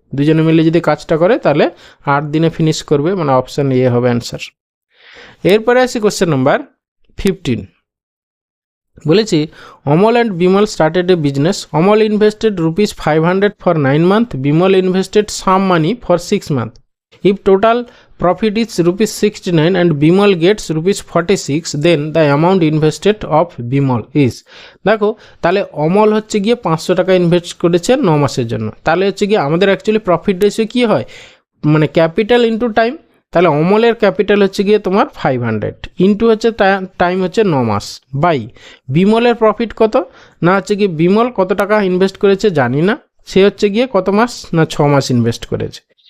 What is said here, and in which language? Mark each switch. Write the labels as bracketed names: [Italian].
[Bangla] দুজনে মিলে যদি কাজটা করে তাহলে 8 দিনে ফিনিশ করবে, মানে অপশান এ হবে অ্যান্সার। এরপরে আসি কোশ্চেন নাম্বার 15। বলেছি [English] Amal and Bimal started a business, Amal invested ₹500 for 9 months, Bimal invested some money for 6 months. If total profit is ₹69 and Bimal gets ₹46, then the amount invested of Bimal is। [Bangla] দেখো তাহলে অমল হচ্ছে গিয়ে 500 টাকা ইনভেস্ট করেছে 9 মাসের জন্য, তাহলে হচ্ছে গিয়ে আমাদের অ্যাকচুয়ালি প্রফিট রেশিও কী হয়, মানে ক্যাপিটাল ইন্টু টাইম। তাহলে অমলের ক্যাপিটাল হচ্ছে গিয়ে তোমার 500 ইন্টু হচ্ছে টাইম হচ্ছে 9 মাস, বাই বিমলের প্রফিট কত না হচ্ছে গিয়ে বিমল কত টাকা ইনভেস্ট করেছে জানি না, সে হচ্ছে গিয়ে কত মাস না 6 মাস ইনভেস্ট করেছে।